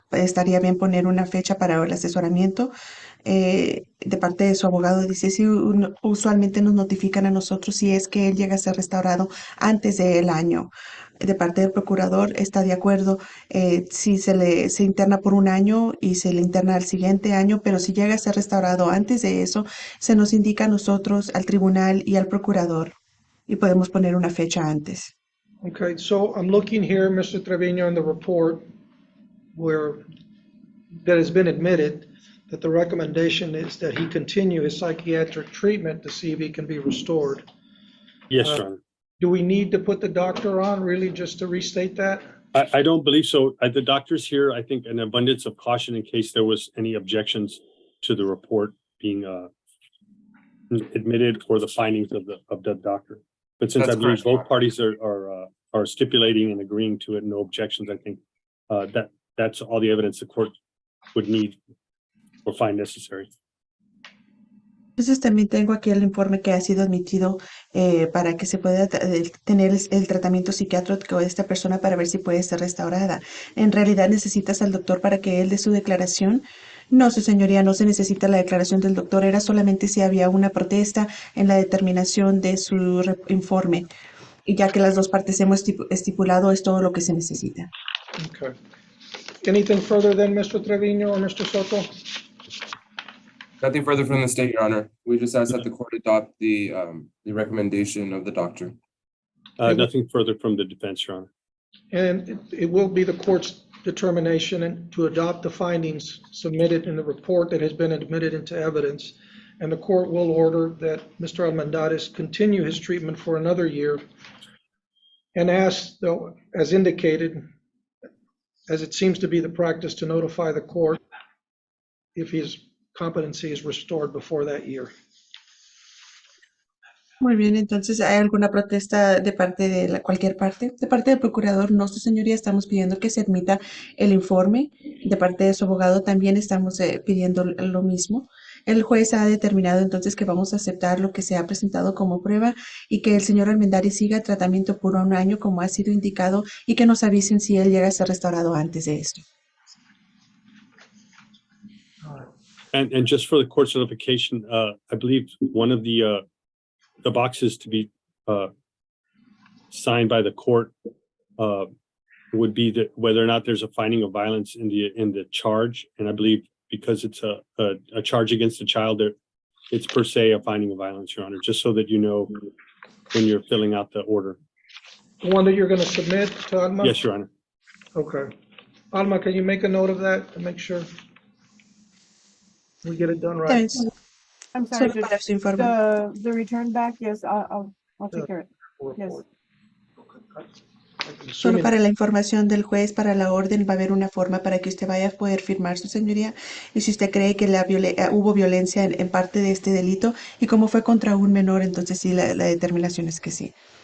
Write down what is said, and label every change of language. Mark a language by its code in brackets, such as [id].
[es] Estaría bien poner una fecha para el asesoramiento. De parte de su abogado dice, si usualmente nos notifican a nosotros si es que él llega a ser restaurado antes del año. De parte del procurador está de acuerdo si se interna por un año y se le interna al siguiente año, pero si llega a ser restaurado antes de eso, se nos indica a nosotros, al tribunal y al procurador, y podemos poner una fecha antes. [en] Okay, so I'm looking here, Mr. Trevino, in the report where that has been admitted that the recommendation is that he continue his psychiatric treatment to see if he can be restored. yes, Your Honor. Do we need to put the doctor on really just to restate that? I don't believe so. The doctor's here, I think, an abundance of caution in case there was any objections to the report being admitted or the findings of the doctor. But since That's I believe correct. both parties are stipulating and agreeing to it, no objections, I think that's all the evidence the court would need or find necessary. [es] Entonces también tengo aquí el informe que ha sido admitido para que se pueda tener el tratamiento psiquiátrico de esta persona para ver si puede ser restaurada. En realidad necesitas al doctor para que él dé su declaración. No, su señoría, no se necesita la declaración del doctor, era solamente si había una protesta en la determinación de su informe. Y ya que las dos partes hemos estipulado, es todo lo que se necesita. [en] Okay. Anything further then, Mr. Trevino or Mr. Soto? Nothing further from the state, Your Honor. We just ask that the court adopt the recommendation of the doctor. Nothing further from the defense, Your Honor. And it will be the court's determination to adopt the findings submitted in the report that has been admitted into evidence. And the court will order that Mr. Almendares continue his treatment for another year and ask, though, as indicated, as it seems to be the practice, to notify the court if his competency is restored before that year. [es] Muy bien, entonces, ¿hay alguna protesta de parte de cualquier parte? De parte del procurador, no, su señoría, estamos pidiendo que se admita el informe. De parte de su abogado también estamos pidiendo lo mismo. El juez ha determinado entonces que vamos a aceptar lo que se ha presentado como prueba y que el señor Almendares siga tratamiento por un año como ha sido indicado y que nos avisen si él llega a ser restaurado antes de esto. [en] And just for the court's notification, I believe one of the boxes to be signed by the court would be that whether or not there's a finding of violence in the charge. And I believe because it's a charge against a child, it's per se a finding of violence, Your Honor, just so that you know when you're filling out the order. The one that you're going to submit to Alma? Yes, Your Honor. Okay. Alma, can you make a note of that to make sure we get it done right? I'm sorry, [es] Solo para su informe. [en] the return back, yes, I'll take care of it. Yes. [es] Solo para la información del juez, para la orden, va a haber una forma para que usted vaya a poder firmar, su señoría. Y si usted cree que hubo violencia en parte de este delito y como fue contra un menor, entonces sí, la determinación es que sí.